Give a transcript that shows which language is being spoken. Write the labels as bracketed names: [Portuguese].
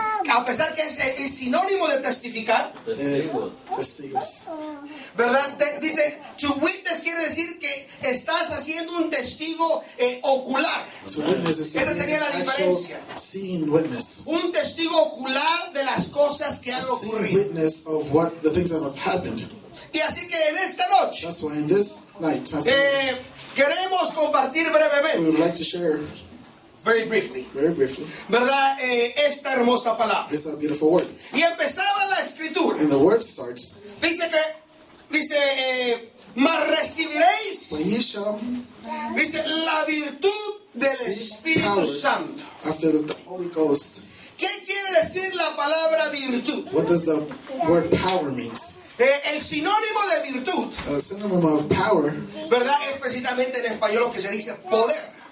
[Spanish] A pesar que es sinónimo de testificar, testigos, ¿verdad? Dice, [English] to witness [Spanish] quiere decir que estás haciendo un testigo ocular. [English] So witness is [Spanish] esa sería la diferencia. [English] Seeing witness. [Spanish] Un testigo ocular de las cosas que han ocurrido. [English] Witness of what the things that have happened. [Spanish] Y así que en esta noche, [English] that's why in this night, [Spanish] queremos compartir brevemente. [English] We would like to share. Very briefly. Very briefly. [Spanish] ¿Verdad? Esta hermosa palabra. [English] This is a beautiful word. [Spanish] Y empezaba la escritura. [English] And the word starts. [Spanish] Dice, recibiréis. [English] When you shall. [Spanish] Dice, la virtud del Espíritu Santo. [English] After the Holy Ghost. [Spanish] ¿Qué quiere decir la palabra virtud? [English] What does the word power means? [Spanish] El sinónimo de virtud. [English] A synonym of power. [Spanish] ¿Verdad? Es precisamente en español lo que se dice poder.